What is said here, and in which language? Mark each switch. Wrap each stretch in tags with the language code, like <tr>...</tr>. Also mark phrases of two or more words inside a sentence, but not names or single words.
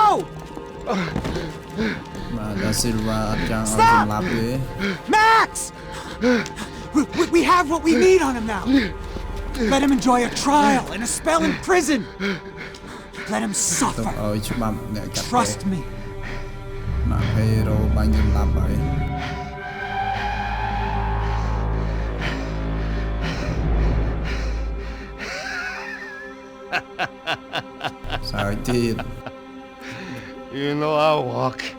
<km>បាទដល់ស៊ីលវ៉ាអត់ចង់ឲ្យសម្លាប់ទេ</km> <en>Max! We have what we need on him now. Let him enjoy a trial and a spell in prison. Let him</en> <km>ទុក</km> <en>suffer.</en> <km>ឲ្យច្បាប់អ្នកកាត់</km> <en>Trust me.</en> <km>មកហេរ៉ូបាញ់សម្លាប់ហើយ សើចទៀត</km> <en>You know I'll walk.</en>